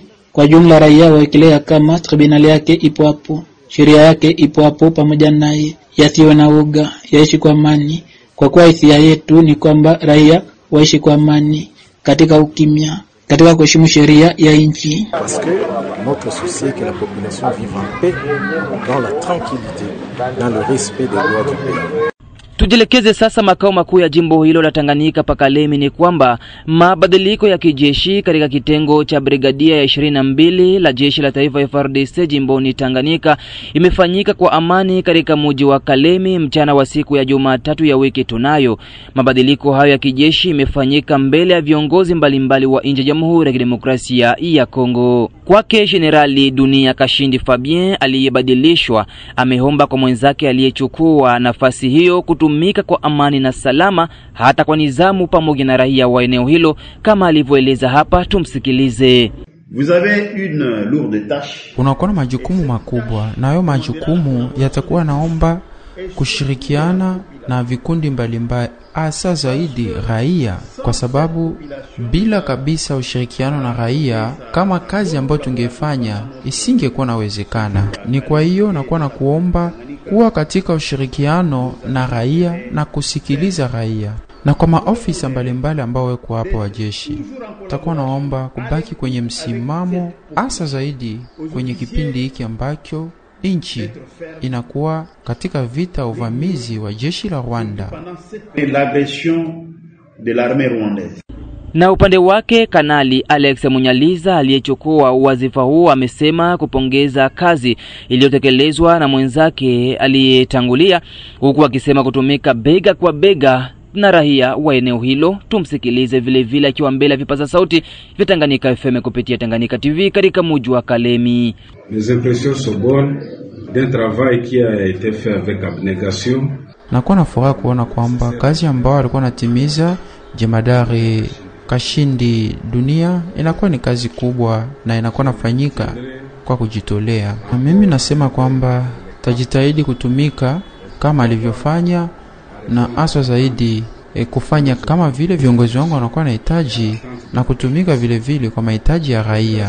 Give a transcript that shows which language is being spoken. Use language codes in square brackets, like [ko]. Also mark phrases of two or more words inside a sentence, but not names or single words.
[sw] Kwa jumla raia waekelea kama tribunali yake ipo hapo, sheria yake ipo hapo pamoja naye, yasiwe na woga, yaishi kwa amani. Kwa kuwa hisia yetu ni kwamba raia waishi kwa amani, katika ukimya, katika kuheshimu sheria ya nchi. [fr] Parce que notre souci est que la population vive en paix, dans la tranquillité, dans le respect des lois du pays. [sw] Tujelekeze sasa makao makuu ya jimbo hilo la Tanganyika Pakalemi. Ni kwamba mabadiliko ya kijeshi katika kitengo cha brigadia ya 22 la jeshi la taifa FARDC jimboni Tanganyika imefanyika kwa amani katika mji wa Kalemi mchana wa siku ya Jumatatu ya wiki tunayo. Mabadiliko hayo ya kijeshi imefanyika mbele ya viongozi mbalimbali wa nchi ya Jamhuri ya Kidemokrasia ya Kongo. Kwake Generali Dunia Kashindi Fabien aliyebadilishwa ameomba kwa mwenzake aliyechukua nafasi hiyo kutumika kwa amani na salama hata kwa nizamu pamoja na raia wa eneo hilo kama alivyoeleza hapa. Tumsikilize. [fr] Vous avez une lourde tâche. [sw] Unakuwa na majukumu makubwa, na hayo majukumu yatakuwa naomba kushirikiana na vikundi mbalimbali, hasa zaidi raia, kwa sababu bila kabisa ushirikiano na raia, kama kazi ambayo tungefanya isingekuwa nawezekana. Ni kwa hiyo nakuwa na kuomba kuwa katika ushirikiano na raia na kusikiliza raia. Na kwa maofisa mbalimbali ambao weko hapo wa jeshi, takuwa naomba kubaki kwenye msimamo, hasa zaidi kwenye kipindi hiki ambacho nchi inakuwa katika vita uvamizi wa jeshi la Rwanda. [fr] L'agression de l'armée rwandaise. [sw] Na upande wake Kanali Alex Munyaliza aliyechukua wazifa huu amesema kupongeza kazi iliyotekelezwa na mwenzake aliyetangulia, huku akisema kutumika bega kwa bega na raia wa eneo hilo. Tumsikilize vile vile akiwa mbele ya vipaza sauti vya Tanganyika FM kupitia Tanganyika TV katika mji wa Kalemi. [fr] Les impressions sont bonnes d'un travail qui a été fait avec abnégation. [sw] Nakuwa na furaha kuona kwamba kazi ambayo alikuwa anatimiza Jemadari Kashindi Dunia inakuwa ni kazi kubwa na inakuwa nafanyika kwa kujitolea. Na mimi nasema kwamba tajitahidi kutumika kama alivyofanya, na hasa zaidi kufanya kama vile viongozi wangu wanakuwa nahitaji, na kutumika vile vile kwa mahitaji ya raia.